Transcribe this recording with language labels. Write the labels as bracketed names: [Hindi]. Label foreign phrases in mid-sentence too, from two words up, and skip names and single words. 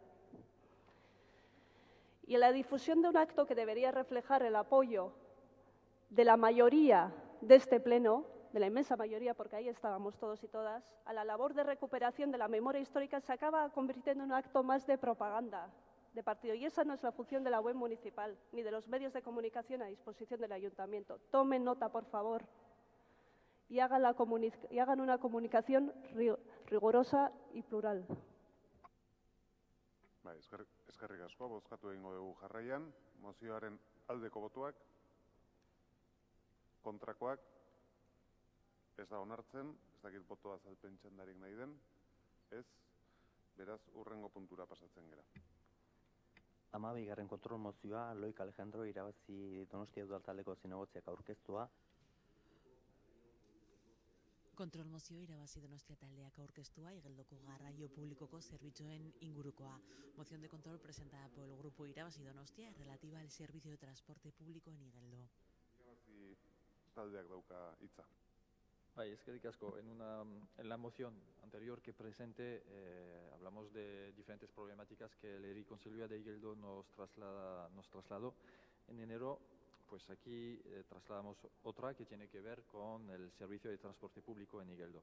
[Spanish] Y en la difusión de un acto que debería reflejar el apoyo de la mayoría de este pleno, de la inmensa mayoría, porque ahí estábamos todos y todas, a la labor de recuperación de la memoria histórica se acaba convirtiendo en un acto más de propaganda de partido. Y esa no es la función de la web municipal, ni de los medios de comunicación a disposición del ayuntamiento. Tomen nota, por favor, y hagan una comunicación rigurosa y plural. [Basque] Bai, eskerrik asko, bozkatu egingo dugu jarraian. Mozioaren aldeko botoak, kontrakoak, ez da onartzen, ez dakit botoa azalpen txandarik nahi den, ez, beraz, hurrengo puntura pasatzen gera. 12. kontrol mozioa, Loik Alejandro irabazi Donostia udaltaldeko zinegotziak aurkeztua. Kontrol mozio irabazi Donostia taldeak aurkeztua Igeldoko garraio publikoko zerbitzuen ingurukoa. [Spanish] Moción de control presentada por el grupo Irabazi Donostia relativa al servicio de transporte público en Igeldo. [Basque] Irabazi taldeak dauka hitza. Eskerrik asko. [Spanish] En la moción anterior que presenté hablamos de diferentes problemáticas que el ERI Conselloa de Igeldo nos trasladó en enero. Pues aquí trasladamos otra que tiene que ver con el servicio de transporte público en Igeldo.